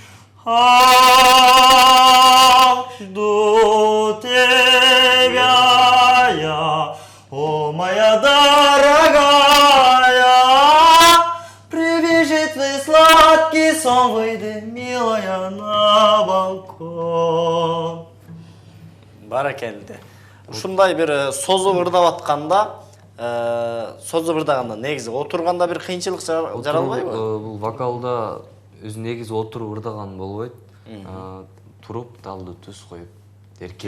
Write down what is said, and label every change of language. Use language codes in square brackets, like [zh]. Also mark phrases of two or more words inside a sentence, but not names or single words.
[ru] Жду тебя я, о моя дорогая, привяжи твой сладкий сон, выйди, милая, на балкон. [ky] Баракелди. Ушундай бир созуп ырдап атканда, негизи отурганда бир кыйынчылык жаралбайбы? Бул вокалда өзү негизи отуруп ырдаган болбойт. Туруп далды түз коюп, эркин